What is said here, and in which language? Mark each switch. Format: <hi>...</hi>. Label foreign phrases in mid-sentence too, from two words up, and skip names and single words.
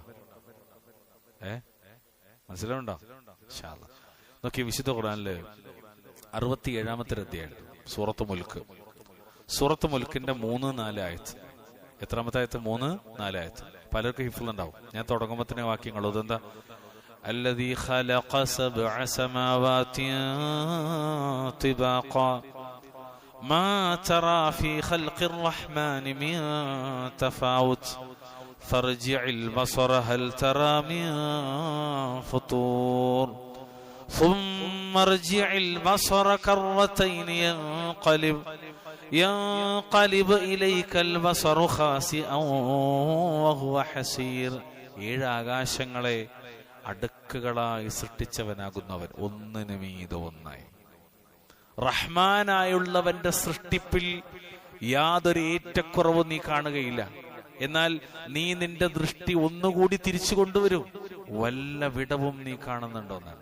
<ml>മനസ്സിലാവുണ്ടോ?</ml> <ar>إن شاء الله</ar> <ml>നോക്കി, വിശുദ്ധ ഖുർആനില് 67-ാമത്തെ അധ്യായം സൂറത്ത് മുൽക്ക്. സൂറത്ത് മുൽക്കിന്റെ 3-4 ആയത്ത്. എത്രാമത്തെ ആയത്ത്? 3-4 ആയത്ത്. പലർക്കും ഹിഫ്ളുണ്ടാവും. ഞാൻ തുടങ്ങുമ്പോ തന്നെ വാക്യങ്ങൾ അതെന്താ?</ml> <ar>الذي خلق 7 سماوات طباقا ما ترى في خلق الرحمن من تفاوت فارجع البصر هل ترى من فطور ثم ارجع البصر كرتين ينقلب إليك البصر خاسئا وهو حسير.</ar> <ml>7 ആകാശങ്ങളെ അടുക്കുകളായി സൃഷ്ടിച്ചവനാകുന്നവൻ ഒന്നിനു മീതെ ഒന്നായി. റഹ്മാനായുള്ളവന്റെ സൃഷ്ടിപ്പിൽ യാതൊരു ഏറ്റക്കുറവും നീ കാണുകയില്ല. എന്നാൽ നീ നിന്റെ ദൃഷ്ടി ഒന്നുകൂടി തിരിച്ചു കൊണ്ടുവരും, വല്ല വിടവും നീ കാണുന്നുണ്ടോന്നാണ്.</ml>